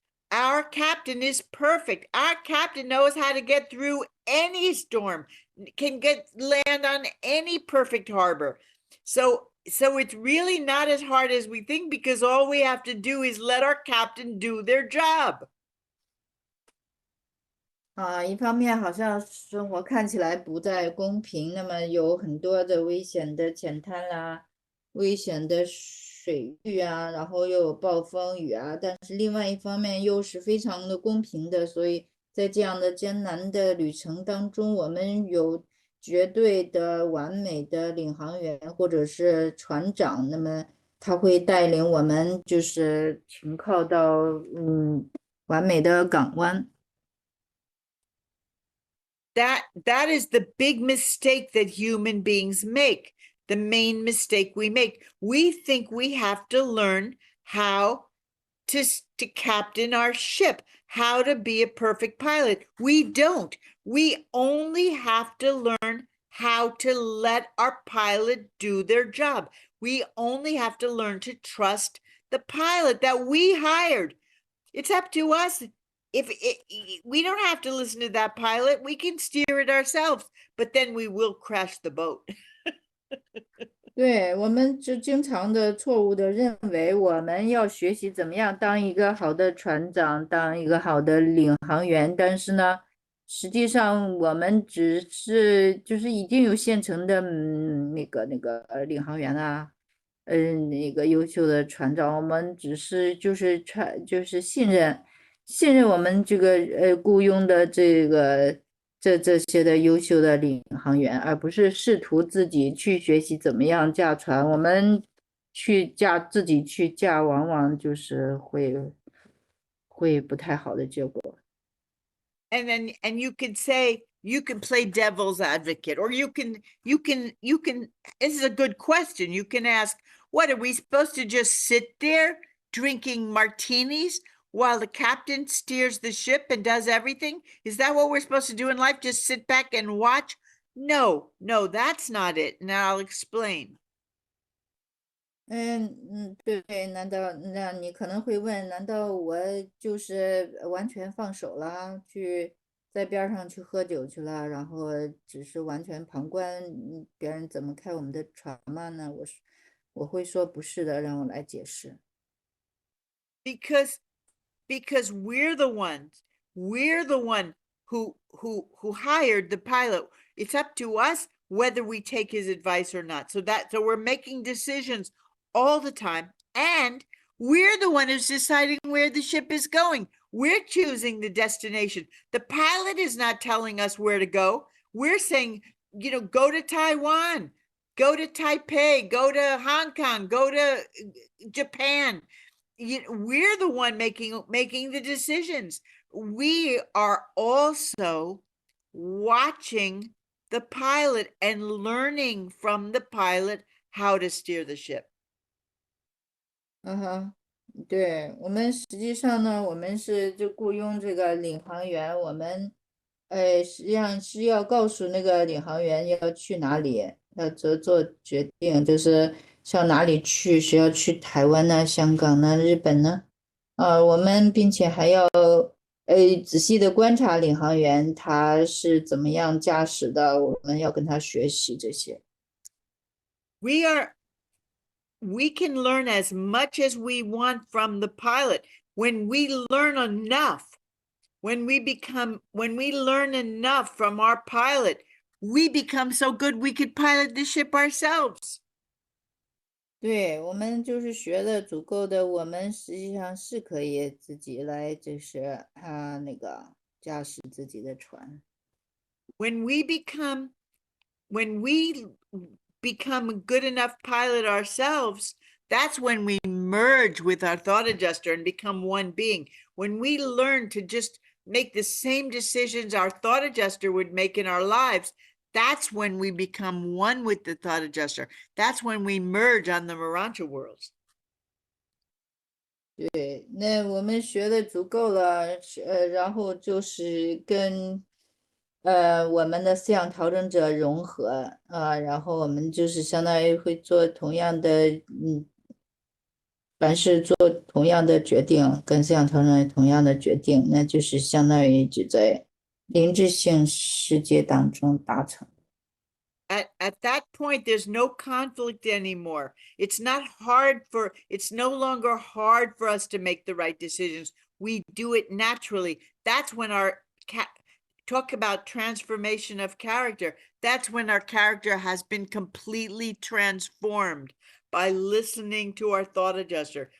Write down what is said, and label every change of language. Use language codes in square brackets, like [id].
[en] Our captain is perfect. Our captain knows how to get through any storm, can land on any perfect harbor. So it's really not as hard as we think, because all we have to do is let our captain do their job. [zh] 一方面好像生活看起来不再公平，那么有很多的危险的浅滩啦，危险的水域啊，然后又有暴风雨啊，但是另外一方面又是非常的公平的，所以在这样的艰难的旅程当中，我们有绝对的完美的领航员或者是船长，那么他会带领我们就是停靠到完美的港湾。 [en] That is the big mistake that human beings make. The main mistake we make. We think we have to learn how to captain our ship, how to be a perfect pilot. We don't. We only have to learn how to let our pilot do their job. We only have to learn to trust the pilot that we hired. It's up to us. We don't have to listen to that pilot, we can steer it ourselves, but then we will crash the boat. [zh] 对，我们就经常的错误的认为我们要学习怎么样当一个好的船长，当一个好的领航员，但是呢，实际上我们只是就是已经有现成的那个领航员啊，那个优秀的船长，我们只是就是信任我们这个雇佣的这些的优秀的领航员，而不是试图自己去学习怎么样驾船。我们自己去驾，往往就是会不太好的结果。 [en] And you could say, you can play devil's advocate, or you can, this is a good question. You can ask, what, are we supposed to just sit there drinking martinis while the captain steers the ship and does everything? Is that what we're supposed to do in life? Just sit back and watch? No, that's not it. And I'll explain. [zh] 对，难道那你可能会问，难道我就是完全放手了，去在边上去喝酒去了，然后只是完全旁观别人怎么开我们的船吗？呢，我会说不是的，让我来解释。 [en] Because we're the one who hired the pilot. It's up to us whether we take his advice or not. So we're making decisions all the time, and we're the one who's deciding where the ship is going. We're choosing the destination. The pilot is not telling us where to go. We're saying, go to Taiwan, go to Taipei, go to Hong Kong, go to Japan. We're the one making the decisions. We are also watching the pilot and learning from the pilot how to steer the ship. [zh] 对，我们实际上呢，我们是就雇佣这个领航员，我们实际上是要告诉那个领航员要去哪里，要做决定，就是向哪里去，是要去台湾呢、香港呢、日本呢，我们并且还要仔细的观察领航员他是怎么样驾驶的，我们要跟他学习这些。 [en] We can learn as much as we want from the pilot. When we learn enough, when we learn enough from our pilot, we become so good we could pilot the ship ourselves. [zh] 对，我们就是学的足够的，我们实际上是可以自己来，就是那个驾驶自己的船。 [en] When we become a good enough pilot ourselves, that's when we merge with our thought adjuster and become one being. When we learn to just make the same decisions our thought adjuster would make in our lives, that's when we become one with the thought adjuster. That's when we merge on the Marancha worlds. [zh] 对，那我们学的足够了，然后就是跟我们的思想调整者融合，然后我们就是相当于会做同样的，凡事做同样的决定，跟思想调整者同样的决定，那就是相当于就在灵智性世界当中达成。 [en] At that point, there's no conflict anymore. It's no longer hard for us to make the right decisions. We do it naturally. That's when talk about transformation of character. That's when our character has been completely transformed by listening to our thought adjuster.